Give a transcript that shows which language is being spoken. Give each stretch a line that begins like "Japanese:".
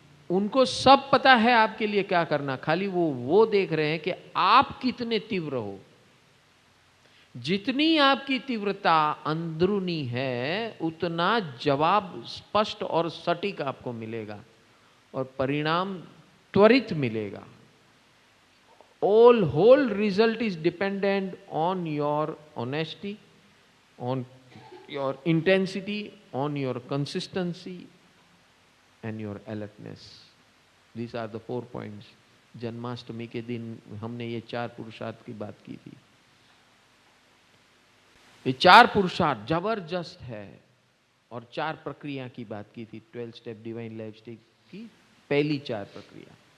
Hindi: उनको सब पता है आपके लिए क्या करना, खाली वो देख रहे हैं कि आप कितने तीव्र हो। जितनी आपकी तीव्रता अंदरूनी है, उतना जवाब स्पष्ट और सटीक आपको मिलेगा, और परिणाम त्वरित मिलेगा।
English: whole result is dependent on your honesty, on your intensity, on your consistency and your alertness. These are the 4 points.
Hindi: Janmashtami के दिन हमने ये 4 पुरुषार्थ की बात की थी। ये 4 पुरुषार्थ जबरदस्त है, और 4 प्रक्रिया की बात की थी। 12 स्टेप डिवाइन लाइफ स्टाइल की पहली 4 प्रक्रिया।